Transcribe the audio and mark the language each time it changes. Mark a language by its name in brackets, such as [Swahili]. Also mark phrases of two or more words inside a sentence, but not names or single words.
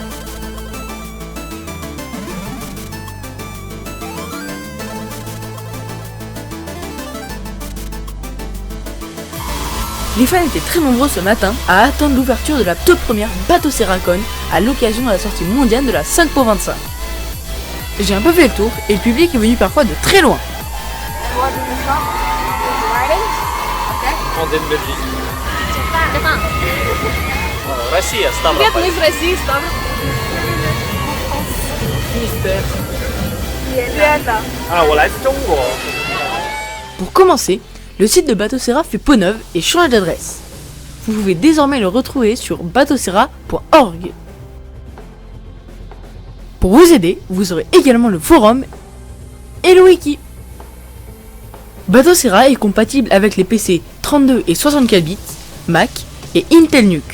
[French] Les fans étaient très nombreux ce matin à attendre l'ouverture de la toute première BatoCeraCon à l'occasion de la sortie mondiale de la 5.25. J'ai un peu fait le tour et le public est venu parfois de très loin. On est de Belgique. [Russian] Россия, Ставрополь. [Chinese] Ah, 我来自中国。 [French] Pour commencer, le site de Batocera fait peau neuve et change d'adresse. Vous pouvez désormais le retrouver sur batocera.org. Pour vous aider, vous aurez également le forum et le wiki. Batocera est compatible avec les PC 32 et 64 bits, Mac et Intel NUC.